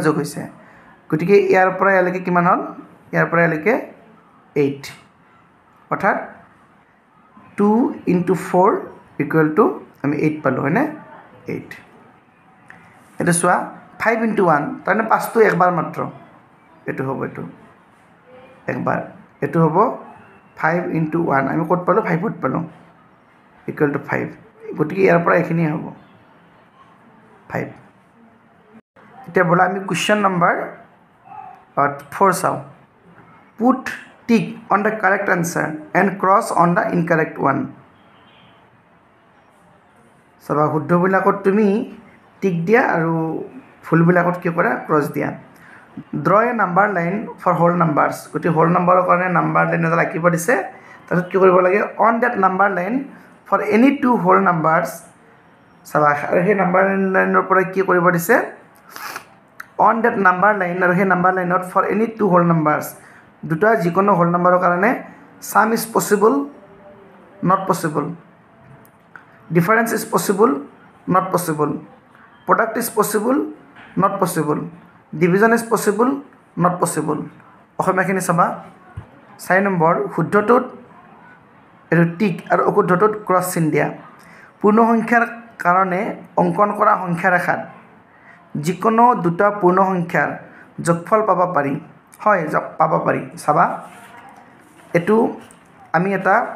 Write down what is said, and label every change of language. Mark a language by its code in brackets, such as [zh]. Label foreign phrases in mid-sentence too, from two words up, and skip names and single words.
[as] যোগ হৈছে গতিকে ইয়াৰ পৰা ইয়ালৈকে কিমান হ'ল ইয়াৰ পৰা ইয়ালৈকে 8 অৰ্থাৎ 2 * 4 = আমি 8 পালো হয়নে 8 এটা চোৱা 5 * 1 তাৰমানে 5টো একবাৰ মাত্ৰ এটো হ'ব এটো একবাৰ এটো হ'ব 5 * 1 আমি কত পালো 5ত পালো = 5 গতিকে ইয়াৰ পৰা এখিনি হ'ব 5 এতিয়া বলা আমি [en] question number [as] 4 চাও পুট [en] tick on the correct answer and cross on the incorrect one [as] সবা শুদ্ধ বিলাকত তুমি টিক দিয়া আৰু ফুল বিলাকত কি কৰা ক্ৰস দিয়া [en] draw a number line for whole numbers [as] গতি [en] whole number [as] ৰ কাৰণে [en] number line [as] এটা আঁকিব দিছে তাৰপিছত কি কৰিব লাগে [en] on that number line for any two whole numbers [as] সবা আৰু সেই [en] number line [as] পৰা কি কৰিব দিছে [en] on that number line [as] আৰু সেই নাম্বাৰ লাইনত [en] for any two whole numbers [as] দুটা যিকোনো [en] whole numberৰ কাৰণে sum is possible not possible difference is possible not possible product is possible not possible division is possible not possible [as] অসমীয়াখিনি চাবা 4 নম্বৰ শুদ্ধটোত এটো টিক আৰু অশুদ্ধটোত ক্ৰস চিন দিয়া পূৰ্ণ সংখ্যাৰ কাৰণে অঙ্কন কৰা সংখ্যা ৰেখাত যিকোনো দুটা পূৰ্ণ সংখ্যাৰ যোগফল পাব পাৰি হয় পাব পাৰি চাবা এটো আমি এটা